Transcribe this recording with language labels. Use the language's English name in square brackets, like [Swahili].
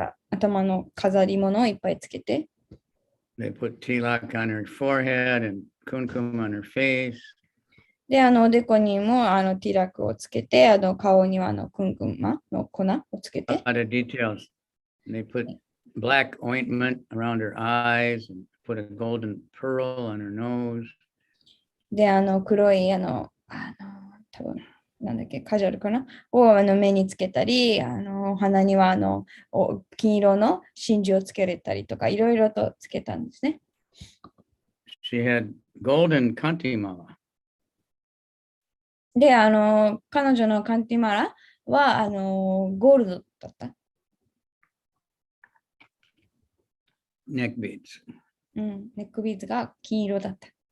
[Japanese] 頭の飾り物をいっぱいつけて。 [English] They put tilak on her forehead and kumkum on her face. [Japanese] で、おでこにもティラクをつけて、顔にはクンクンマの粉をつけて。 [English] A lot of details. They put black ointment around her eyes and put a golden pearl on her nose. [Japanese] で、黒い、多分なんだっけ、カジュアルかなを目につけたり、鼻には金色の真珠をつけれたりとか、いろいろとつけたんですね。 [English] She had golden kantimala. [Japanese] で、彼女のカンティマラは、ゴールドだった。 [English] Neck beads. [Japanese] ネックビーズが金色だった。